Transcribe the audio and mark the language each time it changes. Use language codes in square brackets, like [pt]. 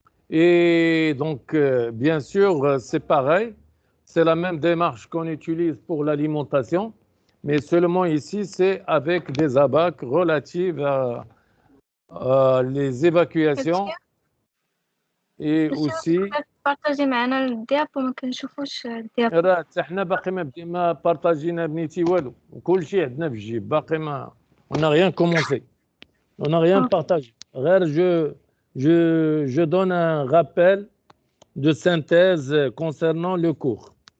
[fr] Et donc, bien sûr, c'est pareil, c'est la même démarche qu'on utilise pour l'alimentation, mais seulement ici, c'est avec des abacs relatives à les évacuations et aussi. [ar] بارطاجي معنا الدياب وما كنشوفوش الدياب. راه حتى حنا باقي ما بارطاجينا بنيتي والو وكل شيء عندنا في الجيب باقي ما [fr] on n'a rien commencé on n'a rien partagé [ar] غير [fr] je donne un rappel de synthèse concernant le cours.